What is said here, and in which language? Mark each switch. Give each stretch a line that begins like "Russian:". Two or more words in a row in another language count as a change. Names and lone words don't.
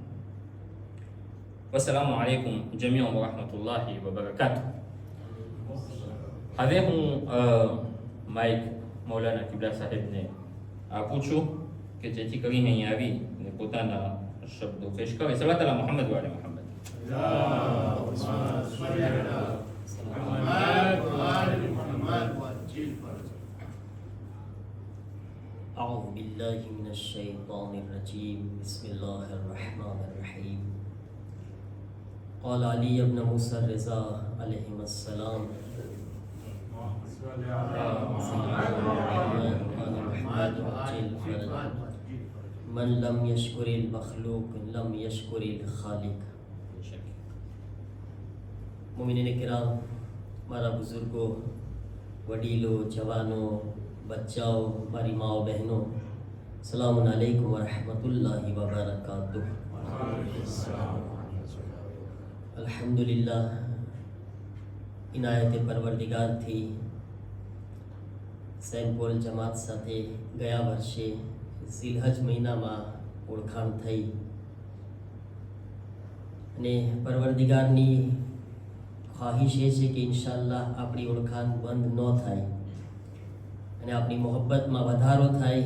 Arabic: والسلام عليكم جميعا ورحمة الله وبركاته.
Gujarati: હવે હું માઇક મૌલાના કિબલા સાહેબને આપું છું કે જેથી કરીને અહીં આવી અને પોતાના શબ્દો પેશ કરે.
Arabic: صلى الله على محمد وعلى محمد. أعوذ بالله من الشيطان الرجيم بسم الله الرحمن الرحيم قال علي بن موسى الرضا عليهم السلام من لم يشكر المخلوق لم يشكر الخالق.
Gujarati: મોમિનીન કિરામ, મારા બુઝુર્ગો, વડીલો, જવાનો, બચ્ચાઓ, મારી માઓ બહેનો,
Arabic: سلام عليكم ورحمة الله وبركاته.
Gujarati: અલ્હમ્દુલિલ્લાહ, ઇનાયત પરવરદિગાર થી સેન્ટ પોલ જમાત સાથે ગયા વર્ષે ઝિલહજ મહિનામાં ઓળખાણ થઈ અને પરવરદિગારની ખ્વાહિશ એ છે કે ઇન્શાઅલ્લાહ આપણી ઓળખાણ બંધ ન થાય અને આપણી મોહબ્બતમાં વધારો થાય.